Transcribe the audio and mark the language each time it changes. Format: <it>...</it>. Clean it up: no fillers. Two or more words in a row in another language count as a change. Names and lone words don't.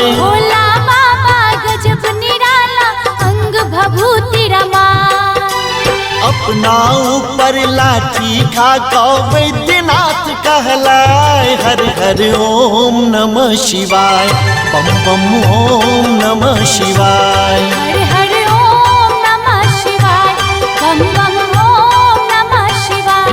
<bho>भोला बाबा गजब निराला अंग भभूति रमाय। अपना ऊपर लाठी खाका वैद्यनाथ कहलाए।</bho> <sa>हरि हरि ओम नमः शिवाय। बम बम ओम नमः शिवाय। हरि हरि ओम नमः शिवाय। बम बम ओम नमः शिवाय।</sa>